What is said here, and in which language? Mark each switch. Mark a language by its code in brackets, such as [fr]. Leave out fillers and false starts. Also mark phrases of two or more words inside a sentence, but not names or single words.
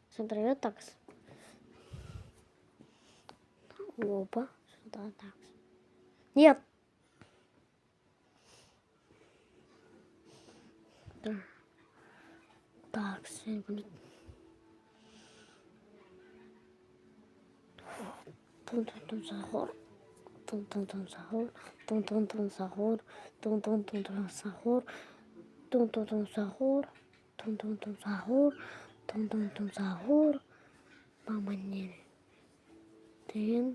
[ru] смотри, такс. Опа, сюда такс. Нет. Да. Такс, Тун-тун-тун сахар. Тун-тун-тун сахар. Тун-тун-тун сахар. Тун-тун-тун сахар. Тун-тун-тун сахар. Тун-тун-тун сахар. Тун-тун-тун сахар. Мама не. Тын.